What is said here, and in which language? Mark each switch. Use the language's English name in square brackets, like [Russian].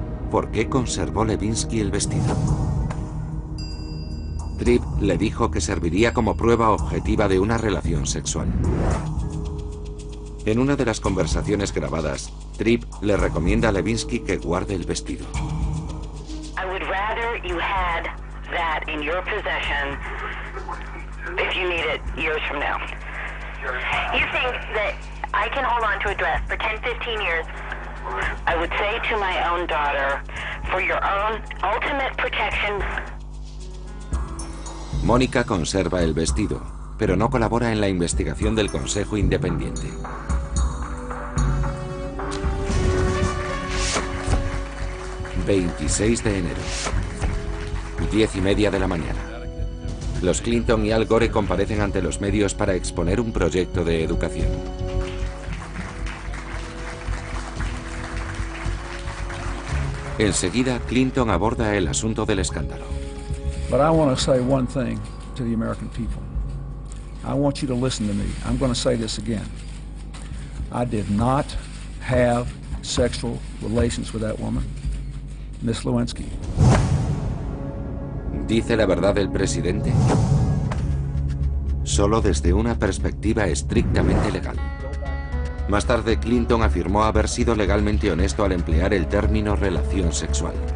[Spanish] ¿Por qué conservó Lewinsky el vestido? Tripp le dijo que serviría como prueba objetiva de una relación sexual. En una de las conversaciones grabadas, Tripp le recomienda a Lewinsky que guarde el vestido. [English] I would rather you had that in your possession if you need it years from now. You think that I can hold on to a dress for 10, 15 years? I would say to my own daughter, for your own ultimate protection. [Spanish] Mónica conserva el vestido, pero no colabora en la investigación del Consejo Independiente. ...26 de enero... ...10:30 de la mañana... Los Clinton y Al Gore comparecen ante los medios para exponer un proyecto de educación. Enseguida, Clinton aborda el asunto del escándalo. [English] But I want to say one thing to the American people. I want you to listen to me. I'm going to say this again. I did not have sexual relations with that woman, Miss Lewinsky. [Spanish] ¿Dice la verdad el presidente? Solo desde una perspectiva estrictamente legal. Más tarde, Clinton afirmó haber sido legalmente honesto al emplear el término relación sexual.